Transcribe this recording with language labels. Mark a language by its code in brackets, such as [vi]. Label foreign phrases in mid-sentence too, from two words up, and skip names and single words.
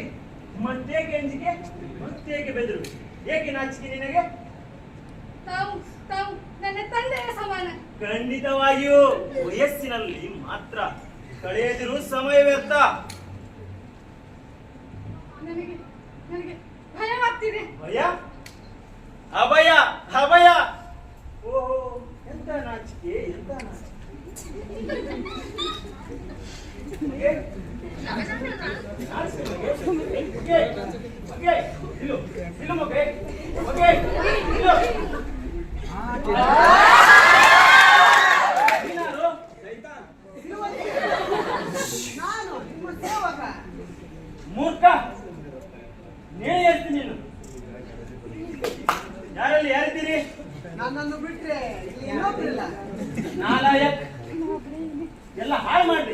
[kn] ಮತ್ತೇಕೆ ಅಂಜಿಕೆ, ಮತ್ತೇಕೆ ಬೆದರು, ಏಕೆ ನಾಚಿಕೆ ನಿನಗೆ? ತಾವು ನನ್ನ ತಂದೆಯ ಸಮಾನ. ಖಂಡಿತವಾಗಿಯೂ ವಯಸ್ಸಿನಲ್ಲಿ ಮಾತ್ರ, ಕಳೆಯದಿರು ಸಮಯ ವ್ಯರ್ಥ. ನನಗೆ ಭಯವಾಗ್ತಿದೆ. ಭಯ, ಅಭಯ, ಅಭಯ. ಓಹೋ, ಎಂತ ನಾಚಿಕೆ, ಎಂತ ನಾಚಿಕೆ. ಮಗೆ? ನಾಚಿಕೆ ಮಗೆ? ಮಗೆ? ಮಗೆ? ಇಲ್ಲು, ಇಲ್ಲು ಮಗೆ? ಮಗೆ? ಇಲ್ಲು. ನೀನಾರು? ನಾನು ನಿಮ್ಮ ಸೇವಕ. ಮೂರ್ಖ, ನೇಣಿ ಹೇಳ್ತೀನಿ ನೀನು. ಯಾರಲ್ಲಿ ಯಾರಿದ್ದೀರಿ? ನನ್ನನ್ನು ಬಿಟ್ರೆ ಇಲ್ಲಿ ಇನ್ನೊಬ್ರಿಲ್ಲ. ನಾಲಾಯಕ್, ಎಲ್ಲ ಹಾಳು ಮಾಡ್ರಿ.